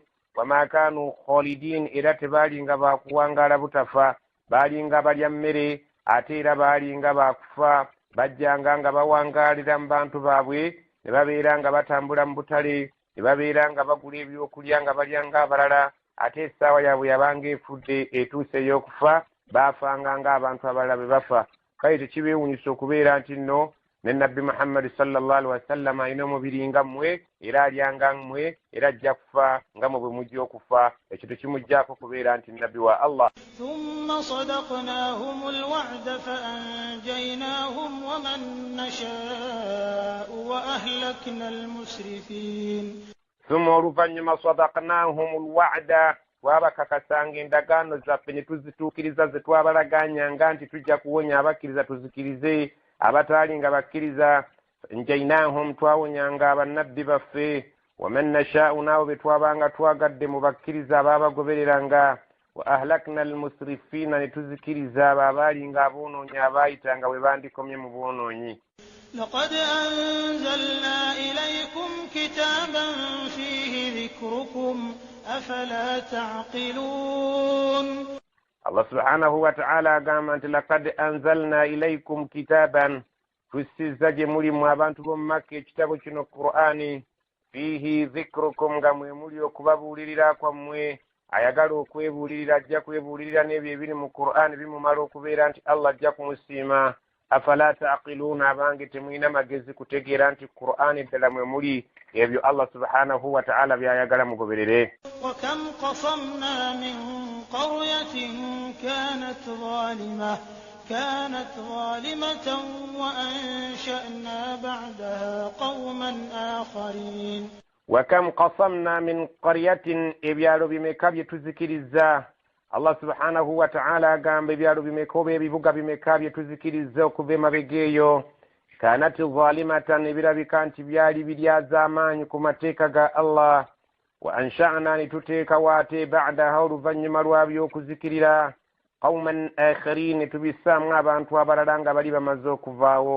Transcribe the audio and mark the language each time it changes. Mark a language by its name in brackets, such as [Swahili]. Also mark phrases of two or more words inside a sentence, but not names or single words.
[Ganda] wama kaanu khalidin era tebaalinga baakuwangaala butafa baalinga balya mmere ate era baalinga baakufa bajjanga nga bawangaalira mu bantu baabwe ne babeera nga batambula mu butale ne babeera nga bagula ebyokulya nga balya ng'abalala ate essaawa yaabwe yabanga efudde etuuse ey'okufa baafanga ng'abantu abalala be bafa. kale tekibeewunyisa okubeera nti nno ne nabbi Muhammad صلى الله عليه وسلم alina omubiri nga mmwe era alya nga mmwe era ajja kufa nga mmwe bwe mujja okufa. ekyo tekimuggyako kubeera nti nabbi wa Allah. [Arabic] ثم صدقناهم الوعد فأنجيناهم ومن نشاء وأهلكنا المسرفين. [Ganda] ثم oluvannyuma [Arabic] صدقناهم الوعد [Ganda] twabakakasanga endagaano zaffe ne tuzituukiriza ze twabalaganyanga nti tujja kuwonya abakkiriza tuzikirize abataali nga bakkiriza. njainahum twawonyanga abannabbi baffe [Arabic] ومن نشاء [Ganda] naawe be twabanga twagadde mu bakkiriza abaabagobereranga [Arabic] وأهلكنا المسرفين [Ganda] ne tuzikiriza abo abaalinga aboonoonyi abaayitanga bwe bandikomye mu bwonoonyi. [Arabic] لقد أنزلنا إليكم كتابا فيه ذكركم أفلا تعقلون. [Ganda] Allah [Arabic] سبحانه وتعالى [Ganda] agamba nti [Arabic] لقد أنزلنا إليكم كتابا [Ganda] tussizza gye mulimu abantu b'omu Makka ekitabo kino Qur'ani [Arabic] فيه ذكركم [Ganda] nga mwe muli okubabuulirira kwammwe ayagala okwebuulirira ajja kwebuulirira n'ebyo ebiri mu Qur'ani bimumala okubeera nti Allah ajja kumusiima [Arabic] أفلا تعقلون [Ganda] abange temulina magezi kutegeera nti Qur'ani ddala mwe muli ebyo Allah [Arabic] سبحانه وتعالى [Ganda] byayagala mugoberere. [Arabic] وكم قصمنا من قرية كانت ظالمة وأنشأنا بعدها قوما آخرين. وكم قصمنا من قرية [Ganda] ebyalo bimeka bye tuzikiriza. Allah [Arabic] سبحانه وتعالى [Ganda] agamba ebyalo bimeka oba ebibuga bimeka bye tuzikiriza okuva emabega eyo [Arabic] كانت ظالمة [Ganda] ebirabika nti byali biryaz'amaanyi ku mateeka ga Allah [Arabic] وأنشأنا [Ganda] nituteekawo ate ba'daha oluvannyuma lwabyo okuzikirira [Arabic] قوما آخرين [Ganda] tubissaamu abantu abalala nga bali bamaze okuvaawo.